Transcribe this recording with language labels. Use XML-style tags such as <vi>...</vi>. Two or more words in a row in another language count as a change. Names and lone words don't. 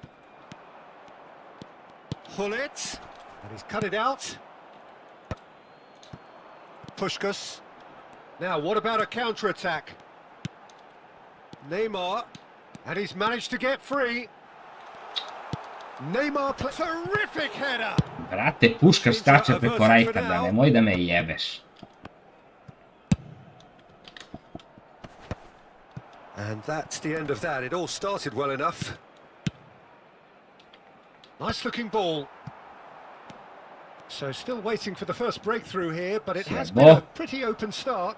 <en>Hullet, and he's cut it out. Puskás. Now, what about a counter-attack? Neymar, and he's managed to get free. Neymar, terrific header!</en> <sr>Brate, Puškaš skače preko Rajkarda, nemoj da me jebeš.</sr> <en>And that's the end of that. It all started well enough. Nice looking ball. So still waiting for the first breakthrough here, but it has been a pretty open start.</en>